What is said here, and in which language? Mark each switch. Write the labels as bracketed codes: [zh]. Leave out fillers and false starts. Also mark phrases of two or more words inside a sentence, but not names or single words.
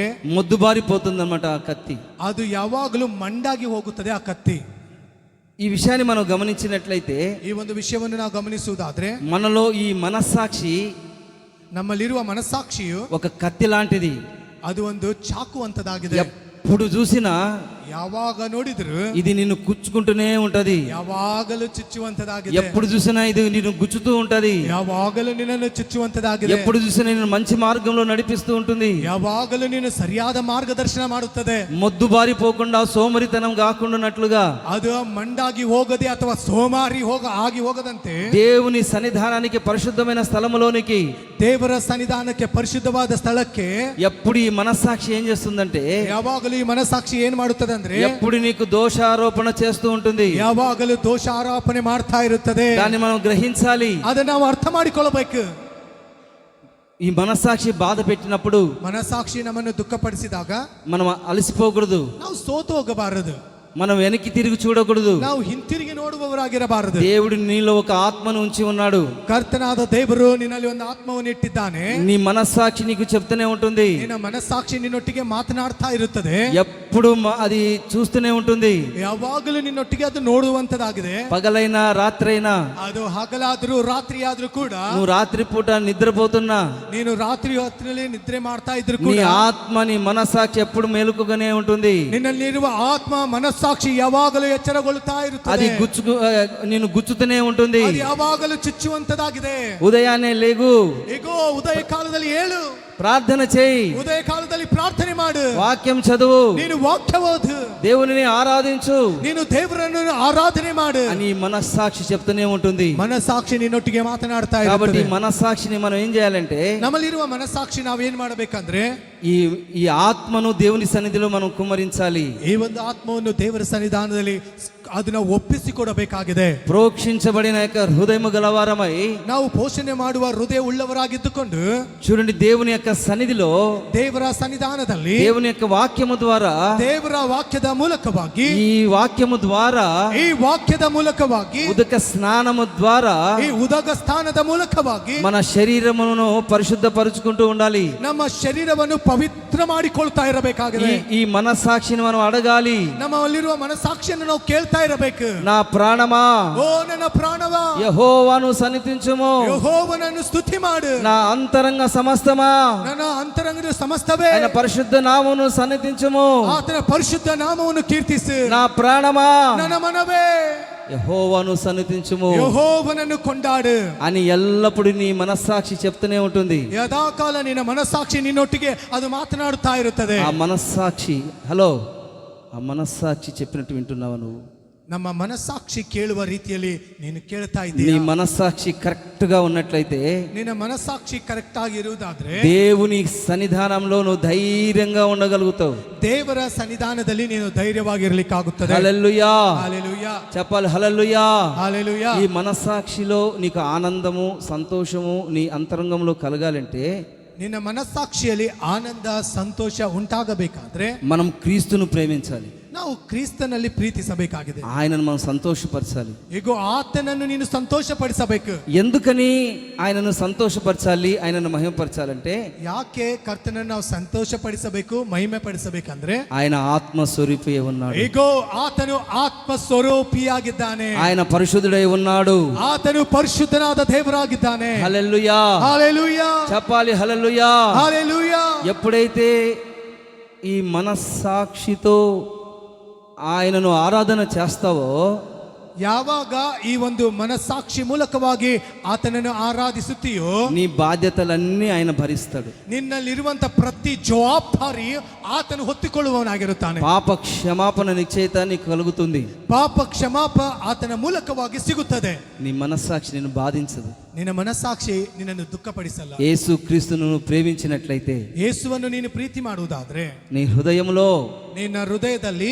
[te] మొద్దుబారిపోతుందన్నమాట ఆ కత్తి. [kn] ಅದು ಯಾವಾಗಲೂ ಮಂಡಾಗಿ ಹೋಗುತ್ತದೆ ಆ ಕತ್ತಿ. [te] ఈ విషయాన్ని మనం గమనించినట్లయితే, [kn] ಈ ಒಂದು ವಿಷಯವನ್ನು ನಾವು ಗಮನಿಸುವುದಾದ್ರೆ, [te] మనలో ఈ మనస్సాక్షి [kn] ನಮ್ಮಲ್ಲಿರುವ ಮನಸ್ಸಾಕ್ಷಿಯು [te] ఒక కత్తి లాంటిది. [kn] ಅದು ಒಂದು ಚಾಕು ಅಂತದಾಗಿದೆ. [te] ఎప్పుడు చూసినా [kn] ಯಾವಾಗ ನೋಡಿದ್ರು [te] ఇది నిన్ను గుచ్చుకుంటూనే ఉంటది. [kn] ಯಾವಾಗಲೂ ಚುಚ್ಚುವಂತದಾಗಿದೆ. [te] ఎప్పుడు చూసినా ఇది నిన్ను గుచ్చుతూ ఉంటది. [kn] ಯಾವಾಗಲೂ ನಿನ್ನನ್ನು ಚುಚ್ಚುವಂತದಾಗಿದೆ. [te] ఎప్పుడు చూసినా నిన్ను మంచి మార్గంలో నడిపిస్తూ ఉంటుంది. [kn] ಯಾವಾಗಲೂ ನೀನು ಸರಿಯಾದ ಮಾರ್ಗದರ್ಶನ ಮಾಡುತ್ತದೆ. [te] మొద్దుబారిపోకుండా సోమరితనం కాకుండానట్లుగా, [kn] ಅದು ಮಂಡಾಗಿ ಹೋಗದೆ ಅಥವಾ ಸೋಮಾರಿ ಆಗಿ ಹೋಗದಂತೆ, [te] దేవుని సన్నిధానానికి పరిశుద్ధమైన స్థలములోనికి, [kn] ದೇವರ ಸನ್ನಿಧಾನಕ್ಕೆ ಪರಿಶುದ್ಧವಾದ ಸ್ಥಳಕ್ಕೆ [te] ఎప్పుడు ఈ మనస్సాక్షి ఏం చేస్తుందంటే, [kn] ಯಾವಾಗಲೂ ಈ ಮನಸ್ಸಾಕ್ಷಿ ಏನ್ ಮಾಡುತ್ತದೆ ಅಂದ್ರೆ, [te] ఎప్పుడు నీకు దోషారోపణ చేస్తూ ఉంటుంది. [kn] ಯಾವಾಗಲೂ ದೋಷ ಆರೋಪಣೆ ಮಾಡ್ತಾ ಇರುತ್ತದೆ. [te] దాన్ని మనం గ్రహించాలి. [kn] ಅದನ್ನ ನಾವು ಅರ್ಥ ಮಾಡಿಕೊಳ್ಳಬೇಕು. [te] ఈ మనస్సాక్షి బాధ పెట్టినప్పుడు, [kn] ಮನಸ್ಸಾಕ್ಷಿ ನಮ್ಮನ್ನು ದುಃಖಪಡಿಸಿದಾಗ [te] మనం అలసిపోకూడదు. [kn] ನಾವು ಸೋತು ಹೋಗಬಾರದು. [te] మనం వెనక్కి తిరిగి చూడకూడదు. [kn] ನಾವು ಹಿಂತಿರುಗಿ ನೋಡುವವರಾಗಿರಬಾರದು. [te] దేవుడు నీలో ఒక ఆత్మను ఉంచి ఉన్నాడు. [kn] ಕರ್ತನಾದ ದೇವರು ನಿನ್ನಲ್ಲಿ ಒಂದು ಆತ್ಮವನ್ನು ಇಟ್ಟಿದ್ದಾನೆ. [te] నీ మనస్సాక్షి నీకు చెప్తూనే ఉంటుంది. [kn] ನಿನ್ನ ಮನಸ್ಸಾಕ್ಷಿ ನಿನ್ನೊಟ್ಟಿಗೆ ಮಾತನಾಡ್ತಾ ಇರುತ್ತದೆ. [te] ఎప్పుడు అది చూస్తూనే ఉంటుంది. [kn] ಯಾವಾಗಲೂ ನಿನ್ನೊಟ್ಟಿಗೆ ಅದು ನೋಡುವಂತದಾಗಿದೆ. [te] పగలైనా రాత్రైనా, [kn] ಅದು ಹಗಲಾದ್ರೂ ರಾತ್ರಿ ಆದ್ರೂ ಕೂಡ, [te] నువ్వు రాత్రి పూట నిద్రపోతున్నా, [kn] ನೀನು ರಾತ್ರಿ ಹೊತ್ತಿನಲ್ಲಿ ನಿದ್ರೆ ಮಾಡ್ತಾ ಇದ್ರು [te] నీ [kn] ಕೂಡ [te] ఆత్మ నీ మనస్సాక్షి ఎప్పుడు మేలుకుగానే ఉంటుంది. [kn] ನಿನ್ನಲ್ಲಿರುವ ಆತ್ಮ ಮನಸ್ಸಾಕ್ಷಿ ಯಾವಾಗಲೂ ಎಚ್ಚರಗೊಳ್ಳುತ್ತಾ [te] అది [kn] ಇರುತ್ತದೆ. [te] నిన్ను గుచ్చుతూనే ఉంటుంది. [kn] ಅದು ಯಾವಾಗಲೂ ಚುಚ್ಚುವಂತದಾಗಿದೆ. [te] ఉదయాన్నే లేగు, [kn] ಈಗೋ ಉದಯ ಕಾಲದಲ್ಲಿ ಏಳು, [te] ప్రార్థన చేయి, [kn] ಉದಯ ಕಾಲದಲ್ಲಿ ಪ್ರಾರ್ಥನೆ ಮಾಡು, [te] వాక్యం చదువు, [kn] ನೀನು ವಾಕ್ಯ ಓದು, [te] దేవునిని ఆరాధించు [kn] ನೀನು ದೇವರನ್ನು ಆರಾಧನೆ ಮಾಡು [te] అని మనస్సాక్షి చెప్తూనే ఉంటుంది. [kn] ಮನಸ್ಸಾಕ್ಷಿ ನಿನ್ನೊಟ್ಟಿಗೆ ಮಾತನಾಡ್ತಾ [te] కాబట్టి [kn] ಇರುತ್ತದೆ. [te] మనస్సాక్షిని మనం ఏం చేయాలంటే, [kn] ನಮ್ಮಲ್ಲಿರುವ ಮನಸ್ಸಾಕ್ಷಿ ನಾವೇನ್ ಮಾಡಬೇಕಂದ್ರೆ [te] ఈ ఈ ఆత్మను దేవుని సన్నిధిలో మనం కుమ్మరించాలి. [kn] ಈ ಒಂದು ಆತ್ಮವನ್ನು ದೇವರ ಸನ್ನಿಧಾನದಲ್ಲಿ ಅದನ್ನ ಒಪ್ಪಿಸಿಕೊಡಬೇಕಾಗಿದೆ. [te] ప్రోక్షించబడిన యొక్క హృదయము గలవారమై, [kn] ನಾವು ಪೋಷಣೆ ಮಾಡುವ ಹೃದಯ ಉಳ್ಳವರಾಗಿದ್ದುಕೊಂಡು [te] చూడండి, దేవుని యొక్క సన్నిధిలో, [kn] ದೇವರ ಸನ್ನಿಧಾನದಲ್ಲಿ [te] దేవుని యొక్క వాక్యము ద్వారా, [kn] ದೇವರ ವಾಕ್ಯದ ಮೂಲಕವಾಗಿ, [te] ఈ వాక్యము ద్వారా, [kn] ಈ ವಾಕ್ಯದ ಮೂಲಕವಾಗಿ, [te] ఉదక స్నానము ద్వారా [kn] ಈ ಉದಕ ಸ್ಥಾನದ ಮೂಲಕವಾಗಿ [te] మన శరీరమును పరిశుద్ధపరుచుకుంటూ ఉండాలి. [kn] ನಮ್ಮ ಶರೀರವನ್ನು ಪವಿತ್ರ ಮಾಡಿಕೊಳ್ತಾ ಇರಬೇಕಾಗಿದೆ. [te] ఈ మనస్సాక్షిని మనం అడగాలి. [kn] ನಮ್ಮಲ್ಲಿರುವ ಮನಸ್ಸಾಕ್ಷಿಯನ್ನು ನಾವು ಕೇಳ್ತಾ ಇರಬೇಕು. [te] నా ప్రాణమా, [kn] ಓ ನನ್ನ ಪ್ರಾಣವಾ, [te] యెహోవాను సన్నిధించుము. [kn] ಯೆಹೋವನನ್ನು ಸ್ತುತಿ ಮಾಡು. [te] నా అంతరంగ సమస్తమా, [kn] ನನ್ನ ಅಂತರಂಗದ ಸಮಸ್ತವೇ [te] ఆయన పరిశుద్ధ నామమును సన్నిధించుము. [kn] ಆತನ ಪರಿಶುದ್ಧ ನಾಮವನ್ನು ಕೀರ್ತಿಸು. [te] నా ప్రాణమా, [kn] ನನ್ನ ಮನವೇ [te] యెహోవాను సన్నిధించుము [kn] ಯೆಹೋವನನ್ನು ಕೊಂಡಾಡು [te] అని ఎల్లప్పుడూ నీ మనస్సాక్షి చెప్తూనే ఉంటుంది. [kn] ಯದಾಕಾಲ ನಿನ್ನ ಮನಸ್ಸಾಕ್ಷಿ ನಿನ್ನೊಟ್ಟಿಗೆ ಅದು ಮಾತನಾಡುತ್ತಾ ಇರುತ್ತದೆ. [te] ఆ మనస్సాక్షి, హలో, ఆ మనస్సాక్షి చెప్పినట్టు వింటున్నావా నువ్వు? [kn] ನಮ್ಮ ಮನಸ್ಸಾಕ್ಷಿ ಕೇಳುವ ರೀತಿಯಲ್ಲಿ ನೀನು ಕೇಳ್ತಾ [te] నీ [kn] ಇದ್ದೀಯ. [te] మనస్సాక్షి కరెక్ట్ గా ఉన్నట్లయితే, [kn] ನಿನ್ನ ಮನಸ್ಸಾಕ್ಷಿ ಕರೆಕ್ಟ್ ಆಗಿ ಇರುವುದಾದ್ರೆ [te] దేవుని సన్నిధానంలో నువ్వు ధైర్యంగా ఉండగలుగుతావు. [kn] ದೇವರ ಸನ್ನಿಧಾನದಲ್ಲಿ ನೀನು ಧೈರ್ಯವಾಗಿರ್ಲಿಕ್ಕಾಗುತ್ತದೆ. [te] హల్లెలూయా, హల్లెలూయా, చెప్పాలి హల్లెలూయా. హల్లెలూయా. ఈ మనస్సాక్షిలో నీకు ఆనందము, సంతోషము నీ అంతరంగంలో కలగాలంటే, [kn] ನಿನ್ನ ಮನಸ್ಸಾಕ್ಷಿಯಲ್ಲಿ ಆನಂದ ಸಂತೋಷ ಉಂಟಾಗಬೇಕಾದ್ರೆ [te] మనం క్రీస్తును ప్రేమించాలి. [kn] ನಾವು ಕ್ರಿಸ್ತನಲ್ಲಿ ಪ್ರೀತಿಸಬೇಕಾಗಿದೆ. [te] ఆయనను మనం సంతోషపరచాలి. [kn] ಈಗ ಆತನನ್ನು ನೀನು ಸಂತೋಷಪಡಿಸಬೇಕು. [te] ఎందుకని ఆయనను సంతోషపరచాలి, ఆయనను మహిమపరచాలంటే, [kn] ಯಾಕೆ ಕರ್ತನನ್ನು ನಾವು ಸಂತೋಷಪಡಿಸಬೇಕು, ಮಹಿಮೆ ಪಡಿಸಬೇಕಂದ್ರೆ [te] ఆయన ఆత్మ స్వరూపి ఉన్నాడు. [kn] ಈಗೋ ಆತನು ಆತ್ಮ ಸ್ವರೂಪಿಯಾಗಿದ್ದಾನೆ. [te] ఆయన పరిశుద్ధుడై ఉన్నాడు. [kn] ಆತನು ಪರಿಶುದ್ಧನಾದ ದೇವರಾಗಿದ್ದಾನೆ. [te] హల్లెలూయా, హల్లెలూయా, చెప్పాలి హల్లెలూయా. హల్లెలూయా. ఎప్పుడైతే ఈ మనస్సాక్షితో ఆయనను ఆరాధన చేస్తావో, [kn] ಯಾವಾಗ ಈ ಒಂದು ಮನಸ್ಸಾಕ್ಷಿ ಮೂಲಕವಾಗಿ ಆತನನ್ನು ಆರಾಧಿಸುತ್ತೀಯೋ, [te] నీ బాధ్యతలన్నీ ఆయన భరిస్తాడు. [kn] ನಿನ್ನಲ್ಲಿರುವಂತ ಪ್ರತಿ ಜವಾಬ್ದಾರಿ ಆತನು ಹೊತ್ತುಕೊಳ್ಳುವವನಾಗಿರುತ್ತಾನೆ. [te] పాప క్షమాపణ నిశ్చయిత నీకు కలుగుతుంది. [kn] ಪಾಪ ಕ್ಷಮಾಪ ಆತನ ಮೂಲಕವಾಗಿ ಸಿಗುತ್ತದೆ. [te] నీ మనస్సాక్షి నిన్ను బాధించదు. [kn] ನಿನ್ನ ಮನಸ್ಸಾಕ್ಷಿ ನಿನ್ನನ್ನು ದುಃಖಪಡಿಸಲ್ಲ. [te] యేసు క్రీస్తును నువ్వు ప్రేమించినట్లయితే, [kn] ಯೇಸುವನ್ನು ನೀನು ಪ್ರೀತಿ ಮಾಡುವುದಾದ್ರೆ [te] నీ హృదయంలో [kn] ನಿನ್ನ ಹೃದಯದಲ್ಲಿ